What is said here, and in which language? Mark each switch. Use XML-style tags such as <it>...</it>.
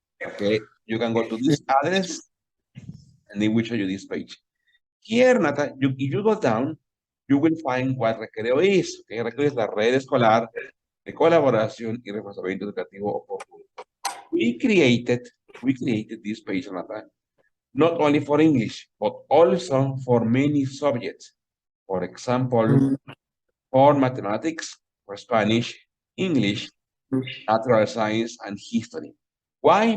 <en>Okay, you can go to this address, and they will show you this page. Here, Nata, if you go down, you will find what Recreo is. Okay,</en> <es>Recreo es la red escolar de colaboración y reforzamiento educativo oportuno.</es> <en>We created, we created this page, Nata, not only for English, but also for many subjects. For example, Mhm. for mathematics, for Spanish, English, natural science, and history. Why?</en>